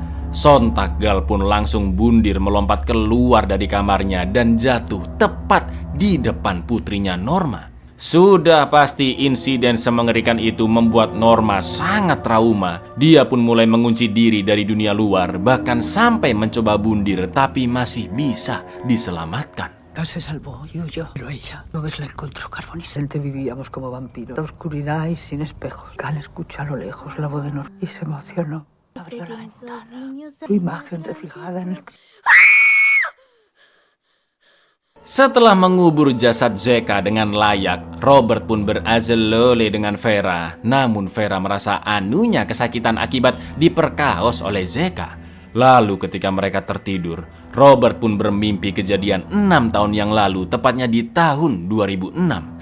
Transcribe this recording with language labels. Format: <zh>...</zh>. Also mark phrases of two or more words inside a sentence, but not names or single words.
<id>Sontak Gal pun langsung bundir melompat keluar dari kamarnya dan jatuh tepat di depan putrinya Norma. Sudah pasti insiden semengerikan itu membuat Norma sangat trauma. Dia pun mulai mengunci diri dari dunia luar, bahkan sampai mencoba bundir, tapi masih bisa diselamatkan.</id> <es>Gal se salvó, yo, pero ella. ¿No ves? La encontró carbonizante. Vivíamos como vampiros. La oscuridad y sin espejos. Gal escucha a lo lejos la voz de Norma y se emocionó. Abrió la ventana. Su imagen reflejada en el...</es> <id>Setelah mengubur jasad Zeka dengan layak, Robert pun berazalole dengan Vera. Namun Vera merasa anunya kesakitan akibat diperkaos oleh Zeka. Lalu ketika mereka tertidur, Robert pun bermimpi kejadian 6 tahun yang lalu, tepatnya di tahun 2006.</id>